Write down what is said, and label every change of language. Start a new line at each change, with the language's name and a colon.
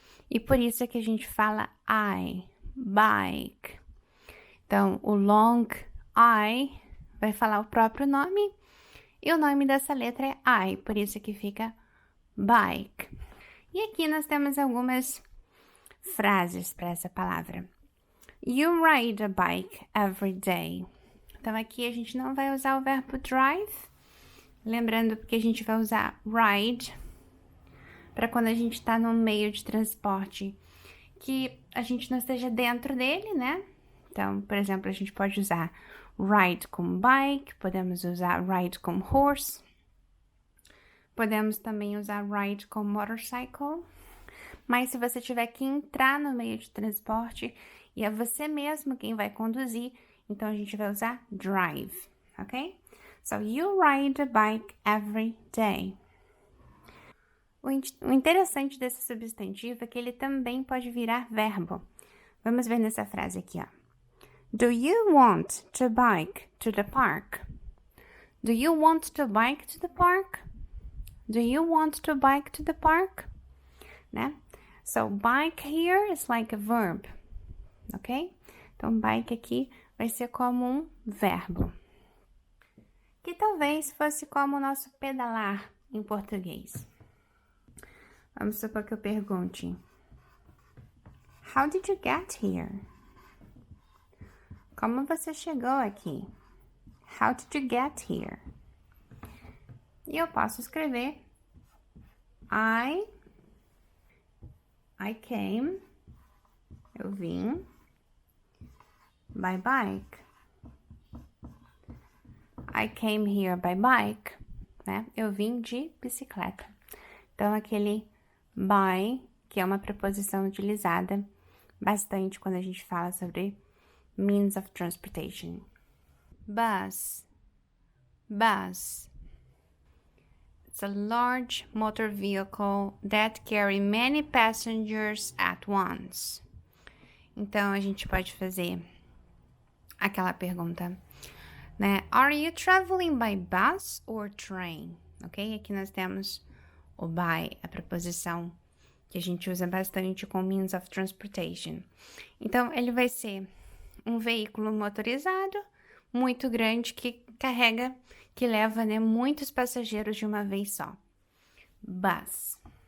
Portuguese: E por isso é que a gente fala I, bike. Então, o long I vai falar o próprio nome. E o nome dessa letra é I, por isso que fica bike. E aqui nós temos algumas frases para essa palavra.
English: You ride a bike every day.
Portuguese: Então, aqui a gente não vai usar o verbo drive. Lembrando que a gente vai usar ride para quando a gente está num meio de transporte que a gente não esteja dentro dele, né? Então, por exemplo, a gente pode usar ride como bike, podemos usar ride como horse, podemos também usar ride como motorcycle, mas se você tiver que entrar no meio de transporte e é você mesmo quem vai conduzir, então a gente vai usar drive, ok?
English: So, you ride a bike every day.
Portuguese: O interessante desse substantivo é que ele também pode virar verbo. Vamos ver nessa frase aqui, ó.
English: Do you want to bike to the park? Do you want to bike to the park? Do you want to bike to the park? Né? So, bike here is like a verb, ok?
Portuguese: Então, bike aqui vai ser como um verbo. Que talvez fosse como o nosso pedalar em português. Vamos supor que eu pergunte:
English: How did you get here?
Portuguese: Como você chegou aqui?
English: How did you get here?
Portuguese: E eu posso escrever
English: I came,
Portuguese: eu vim, by bike.
English: I came here by bike, né?
Portuguese: Eu vim de bicicleta. Então, aquele by, que é uma preposição utilizada bastante quando a gente fala sobre
English: means of transportation. Bus. Bus. It's a large motor vehicle that carry many passengers at once.
Portuguese: Então, a gente pode fazer aquela pergunta, né?
English: Are you traveling by bus or train? Ok?
Portuguese: Aqui nós temos o by, a preposição que a gente usa bastante com
English: means of transportation.
Portuguese: Então, ele vai ser um veículo motorizado muito grande que carrega, que leva, né, muitos passageiros de uma vez só. Bus.